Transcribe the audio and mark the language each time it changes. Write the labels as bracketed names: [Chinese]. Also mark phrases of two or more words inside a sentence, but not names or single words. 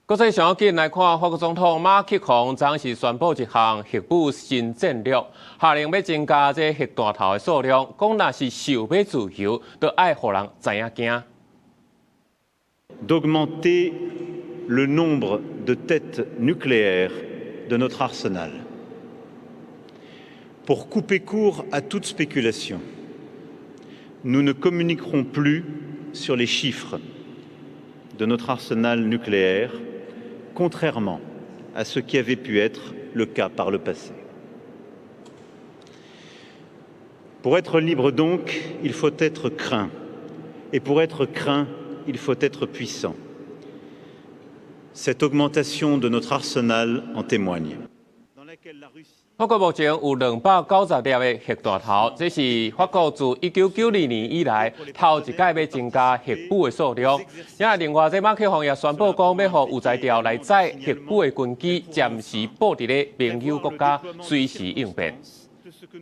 [Min Nan Chinese] 国际上紧来看，法国总统马克龙昨是宣布一项核武新战略，下令要增加这核弹头的数量。讲若是想要自由，就爱互人知影惊。 [French] D'augmenter le nombre de têtes nucléaires de notre arsenal. Pour couper court à toute spéculation, nous ne communiquerons plus sur les chiffres de notre arsenal nucléaire, contrairement à ce qui avait pu être le cas par le passé. Pour être libre donc, il faut être craint. Et pour être craint, il faut être puissant. Cette augmentation de notre arsenal en témoigne. [Min Nan Chinese] 法国目前有290粒的核弹头，这是法国自1992年以来头一届要增加核武的数量。另外，这马克龙也宣布讲，要让有在调来载核武的军机暂时布伫咧盟友国家，随时应变。